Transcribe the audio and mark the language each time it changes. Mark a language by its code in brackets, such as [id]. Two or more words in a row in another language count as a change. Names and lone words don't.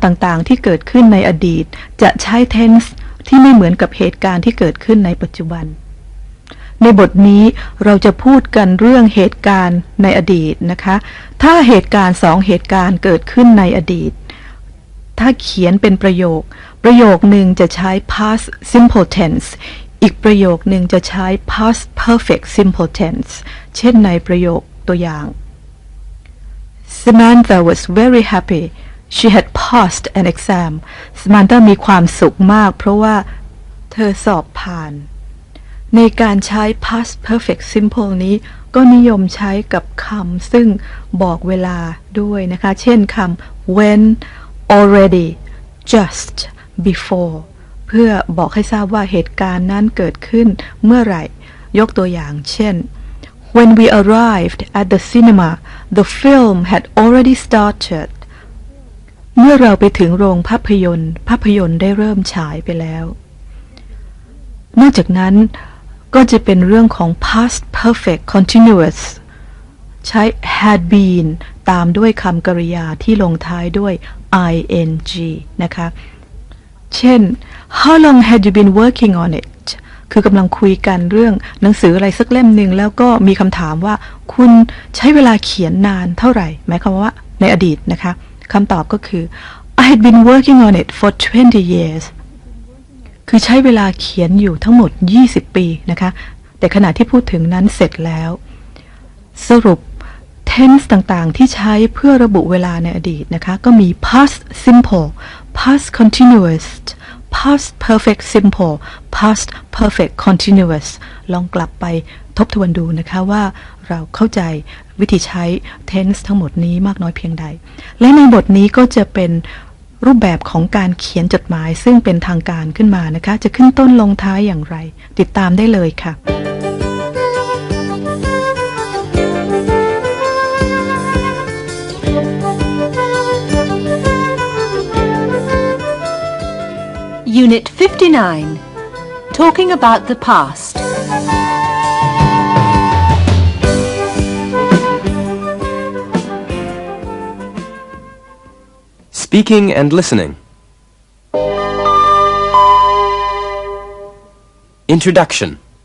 [th] ต่างๆที่เกิดขึ้นในอดีตจะใช้ tense ที่ไม่เหมือนกับเหตุการณ์ที่เกิดขึ้นในปัจจุบันในบทนี้เราจะพูดกันเรื่องเหตุการณ์ในอดีตนะคะถ้าเหตุการณ์2เหตุการณ์เกิดขึ้นในอดีตถ้าเขียนเป็นประโยคหนึ่งจะใช้ [en] past simple tense [th] อีกประโยคหนึ่งจะใช้ [en] past perfect simple tense [th] เช่นในประโยคตัวอย่าง [en] Samantha was very happy she had passed an exam [th] Samantha มีความสุขมากเพราะว่าเธอสอบผ่านในการใช้ [en] past perfect simple [th] นี้ก็นิยมใช้กับคำซึ่งบอกเวลาด้วยนะคะเช่นคำ [en] when already just before [th] เพื่อบอกให้ทราบว่าเหตุการณ์นั้นเกิดขึ้นเมื่อไหร่ยกตัวอย่างเช่น When [en] we arrived at the cinema the film had already started [th] เมื่อเราไปถึงโรงภาพยนตร์ได้เริ่มฉายไปแล้วนอกจากนั้นก็จะเป็นเรื่องของ [en] past perfect continuous [th] ใช้ [en] had been [th] ตามด้วยคำกริยาที่ลงท้ายด้วย ing นะคะเช่น [en] How long had you been working on it [th] คือกำลังคุยกันเรื่องหนังสืออะไรสักเล่มหนึ่งแล้วก็มีคำถามว่าคุณใช้เวลาเขียนนานเท่าไหร่หมายความว่า ในอดีตนะคะคำตอบก็คือ [en] I had been working on it for 20 years [th] คือใช้เวลาเขียนอยู่ทั้งหมด20 ปีนะคะแต่ขณะที่ พูดถึงนั้นเสร็จแล้วสรุป tense ต่างๆที่ใช้เพื่อระบุเวลาในอดีตนะคะก็มี [en] past simple past continuous past perfect simple past perfect continuous [th] ลองกลับไปทบทวนดูนะคะว่าเราเข้าใจวิธีใช้ tense ทั้งหมดนี้มากน้อยเพียงใดและในบทนี้ก็จะเป็นรูปแบบของการเขียนจดหมายซึ่งเป็นทางการขึ้นมานะคะจะขึ้นต้นลงท้ายอย่างไรติดตามได้เลยค่ะ [en] Unit 59 Talking about the past Speaking and listening Introduction